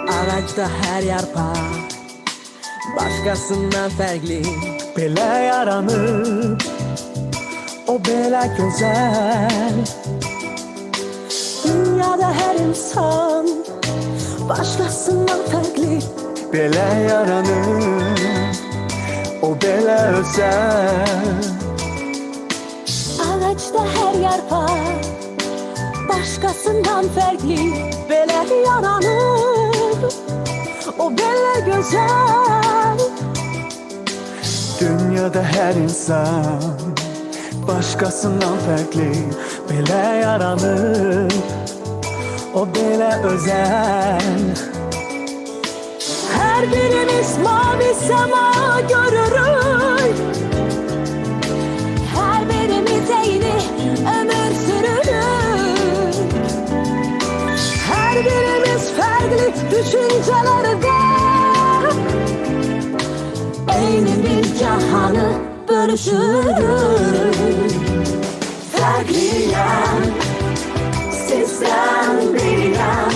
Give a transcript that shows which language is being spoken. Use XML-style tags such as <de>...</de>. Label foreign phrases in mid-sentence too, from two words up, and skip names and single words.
<tr>Ağaçta her yarpak başkasından farklı.</tr> <az>Belə yaranıb o belə gözəl.</az> <tr>Dünyada her insan başkasından farklı.</tr> <az>Belə yaranıb o belə özəl.</az> <tr>Ağaçta her yarpak başkasından farklı. Böyle yaranır o böyle güzel.</tr> <az>Dünyada hər insan başqasından fərqli. Belə yaranıb o belə özəl.</az> <tr>Her birimiz mavi sema görürük. Her birimiz eyni ömür sürürük. Her birimiz farklı düşüncelerde</tr> <az>eyni bir cahanı bölüşürük.</az> <tr>Farklıyım, sizden biriyim.</tr>